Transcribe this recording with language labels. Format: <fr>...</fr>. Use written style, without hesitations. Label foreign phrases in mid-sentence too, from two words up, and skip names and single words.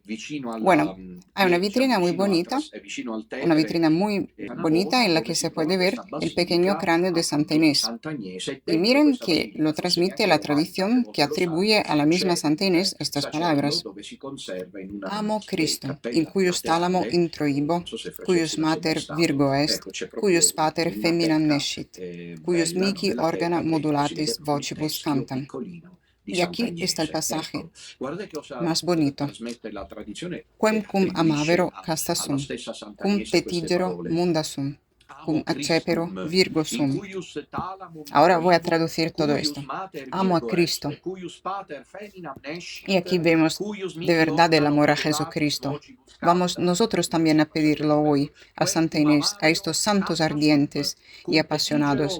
<es>Bueno, hay una vitrina muy bonita en la que se puede ver el pequeño cráneo de Santa Inés. Y miren que lo transmite la tradición que atribuye a la misma Santa Inés estas palabras.</es> <la>Amo Cristo, in cuius thalamo introibo, cuius mater virgo est, cuius pater feminam nescit, cuius mihi organa modulatis vocibus cantam.</la> <es>Y aquí está el pasaje más bonito.</es> <la>Quem cum amavero casta sum, cum petigero munda sum, cum accepero virgo sum.</la> <es>Ahora voy a traducir todo esto. Amo a Cristo. Y aquí vemos de verdad el amor a Jesucristo. Vamos nosotros también a pedirlo hoy a Santa Inés, a estos santos ardientes y apasionados.</es>